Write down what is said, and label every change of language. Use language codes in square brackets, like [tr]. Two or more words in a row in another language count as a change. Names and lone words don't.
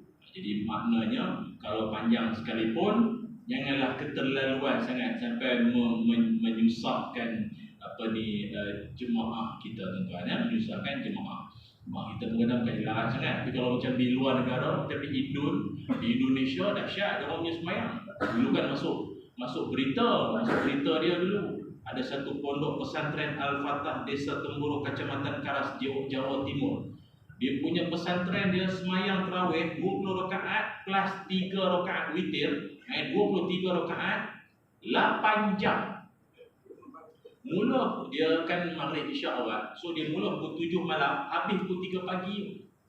[ms] Jadi maknanya kalau panjang sekalipun janganlah keterlaluan sangat sampai menyusahkan jemaah kita tuan-tuan, menyusahkan jemaah. Kita kadang-kadang bukan dilarang sangat. Tapi kalau macam di luar negara, macam di Indonesia dahsyat dia orang punya sembahyang. Dulu kan masuk berita dia dulu. Ada satu pondok pesantren Al-Fatah Desa Temburu Kecamatan Karas Jawa Timur. Dia punya pesantren dia semayang tarawih 20 rakaat plus 3 rakaat witir, 23 rakaat 8 jam. Mula dia kan maghrib isyak awal. So dia mula pukul 7 malam, habis pukul 3 pagi.